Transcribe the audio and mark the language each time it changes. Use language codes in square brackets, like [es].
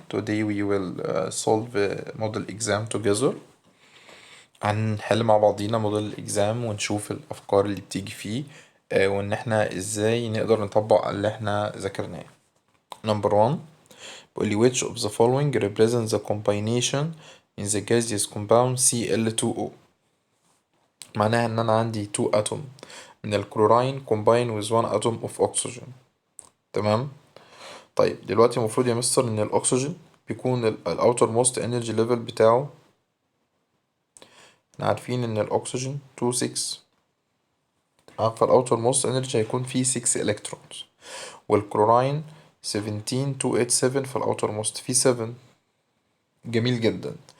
[en] Today we will solve a model exam together. [ar] هنحل مع بعضينا موديل الإكزام ونشوف الأفكار اللي بتيجي فيه وإن احنا ازاي نقدر نطبق اللي احنا ذاكرناه. [en] Number 1 [ar] بيقولي [en] which of the following represents the combination in the gaseous compound Cl2O. [ar] معناها إن أنا عندي 2 atom من الكلوراين [en] combine with 1 atom of oxygen. [ar] تمام. طيب دلوقتي المفروض يا مستر إن الأكسجين بيكون الأوتر موست انرجي ليفل بتاعه، احنا عارفين إن الأكسجين 2 6 فالأوتر موست انرجي هيكون فيه 6 إلكترونز، والكلوراين 17 287 فالأوتر موست فيه 7. جميل جدا.